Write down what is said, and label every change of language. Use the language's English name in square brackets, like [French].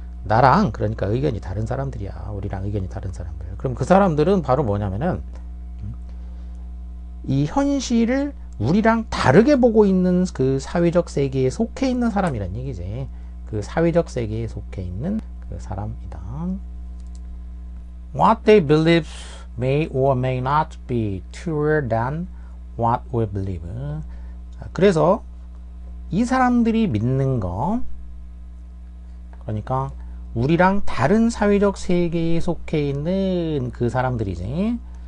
[Korean] 나랑 그러니까 의견이 다른 사람들이야. 우리랑 의견이 다른 사람들. 그럼 그 사람들은 바로 뭐냐면은 이 현실을 우리랑 다르게 보고 있는 그 사회적 세계에 속해 있는 사람이란 얘기지. 그 사회적 세계에 속해 있는 그 사람이다. [English] What they believe may or may not be truer than what we believe. [Korean] 그래서 이 사람들이 믿는 거, 그러니까 우리랑 다른 사회적 세계에 속해 있는 그 사람들이지.